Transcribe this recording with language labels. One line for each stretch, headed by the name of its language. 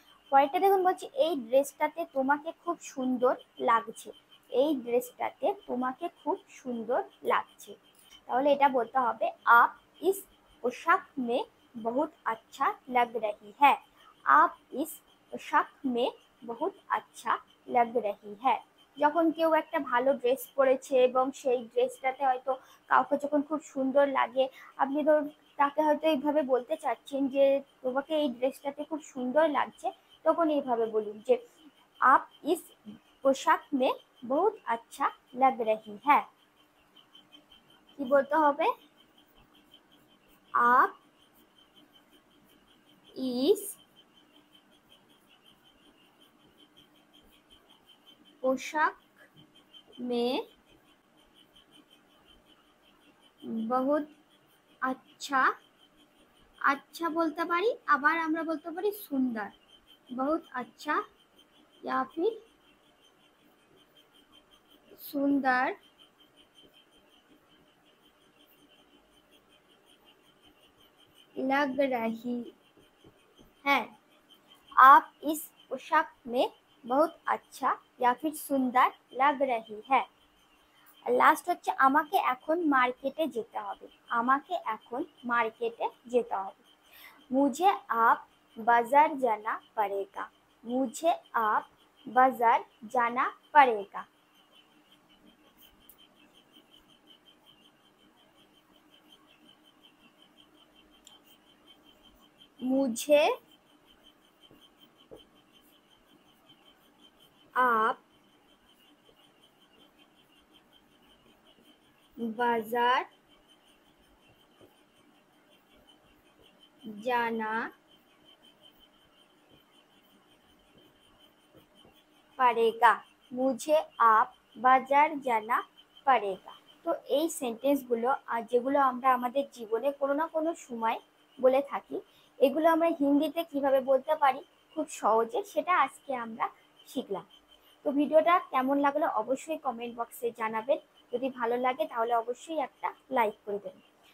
Bangla: পরেরটা দেখুন বলছি এই ড্রেসটাতে তোমাকে খুব সুন্দর লাগছে। এই ড্রেসটাতে তোমাকে খুব সুন্দর লাগছে। তাহলে এটা বলতে হবে
Hindi: आप इस पोशाक में बहुत अच्छा लग रही है। आप इस पोशाक में बहुत अच्छा लग रही है।
Bangla: যখন কেউ একটা ভালো ড্রেস পরেছে এবং সেই ড্রেসটাতে হয়তো কাউকে যখন খুব সুন্দর লাগে, আপনি ধরুন তাকে হয়তো এইভাবে বলতে চাচ্ছেন যে তোমাকে এই ড্রেসটাতে খুব সুন্দর লাগছে, তখন এইভাবে বলুন যে
Hindi: आप इस पोशाक में बहुत अच्छा लग रही है।
Bangla: কি বলতে হবে?
Hindi: आप इस पोशाक में बहुत अच्छा, अच्छा
Bangla: বলতে পারি, আবার আমরা বলতে পারি সুন্দর।
Hindi: बहुत अच्छा या फिर सुंदर लग रही है। आप इस पोशाक में बहुत अच्छा या फिर सुंदर लग रही है।
Bangla: লাস্ট হচ্ছে আমাকে এখন মার্কেটে যেতে হবে। আমাকে এখন মার্কেটে যেতে হবে।
Hindi: मुझे आप बाजार जाना पड़ेगा। मुझे आप बाजार जाना पड़ेगा। मुझे आप बाजार जाना पड़ेगा। मुझे आप बाजार जाना पड़ेगा।
Bangla: তো এই সেন্টেন্সগুলো আর যেগুলো আমরা আমাদের জীবনে কোনো না কোনো সময় বলে থাকি, এগুলো আমরা হিন্দিতে কিভাবে বলতে পারি খুব সহজে, সেটা আজকে আমরা শিখলাম। তো ভিডিওটা কেমন লাগলো অবশ্যই কমেন্ট বক্সে জানাবেন। যদি ভালো লাগে তাহলে অবশ্যই একটা লাইক করে দেবেন।